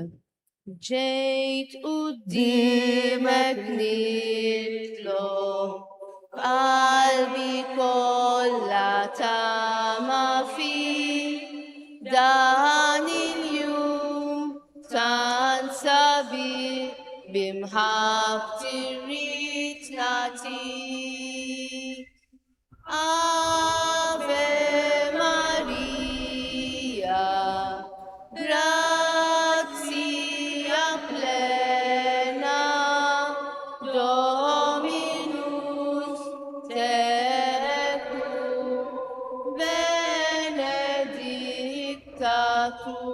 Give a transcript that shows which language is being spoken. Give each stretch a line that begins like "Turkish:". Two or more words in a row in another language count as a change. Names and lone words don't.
Maltese: Ġejt qudiemek nitlob, qalbi kollha tama fik, dan il-jum tant sabiħ bimħabbti rrid nagħtik.
Latin: Ave Maria, grazia plena, Dominus tecum, benedicta tu.